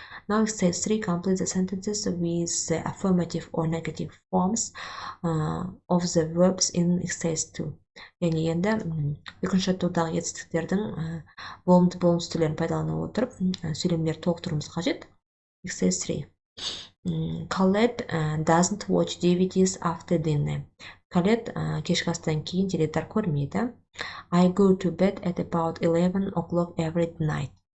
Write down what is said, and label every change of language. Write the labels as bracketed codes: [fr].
[en] Now exercise 3, complete the sentences with the affirmative or negative forms of the verbs in exercise 2. [kk] Яғни енді екінші жаттығудағы етістіктердің болымды болымсыз түрлерін пайдалана отырып сөйлемдерді толықтыруымыз қажет. [en] Exercise 3. Colette doesn't watch DVDs after dinner. [kk] Colette кешкі астан кейін теледидар көрмейді. [en] I go to bed at about 11 o'clock every night.